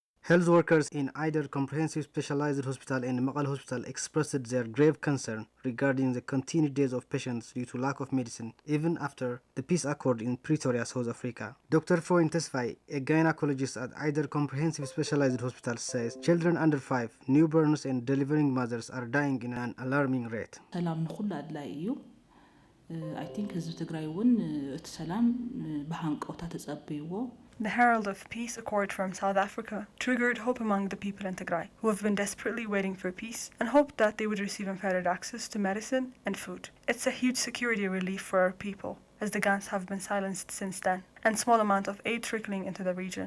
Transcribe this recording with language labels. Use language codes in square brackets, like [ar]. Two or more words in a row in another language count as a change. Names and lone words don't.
[en] Health workers in Eider Comprehensive Specialized Hospital and Maqal Hospital expressed their grave concern regarding the continued deaths of patients due to lack of medicine, even after the peace accord in Pretoria, South Africa. Dr. Freund Tesfai, a gynecologist at Eider Comprehensive Specialized Hospital, says children under 5, newborns and delivering mothers are dying in an alarming rate. I think [ti] ህዝቢ ትግራይ እውን እቲ ሰላም በሃንቀውታ ተጸብይዎ. [en] The herald of peace accord from South Africa triggered hope among the people in Tigray, who have been desperately waiting for peace and hoped that they would receive unfettered access to medicine and food. It's a huge security relief for our people, as the guns have been silenced since then, and small amount of aid trickling into the region.